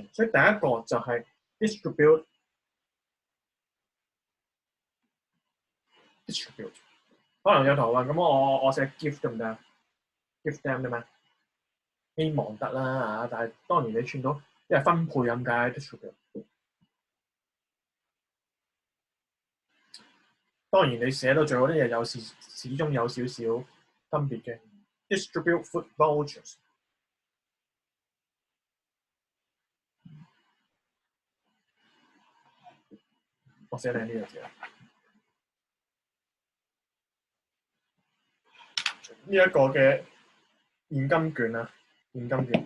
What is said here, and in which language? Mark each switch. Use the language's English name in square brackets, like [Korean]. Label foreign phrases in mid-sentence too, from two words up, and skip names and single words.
[Cantonese] 所以第一個就係 distribute。可能有同學話咁我寫 gift 得唔得 ？ [English] gift them [Cantonese] 得咩？希望得啦嚇，但係當然你串到即係分配咁解 distribute。當然你寫到最後啲嘢始終有少少分別嘅。 [English] Distribute food vouchers。 [Cantonese] 我寫靚呢個字啦。呢一個嘅現金券啊，現金券。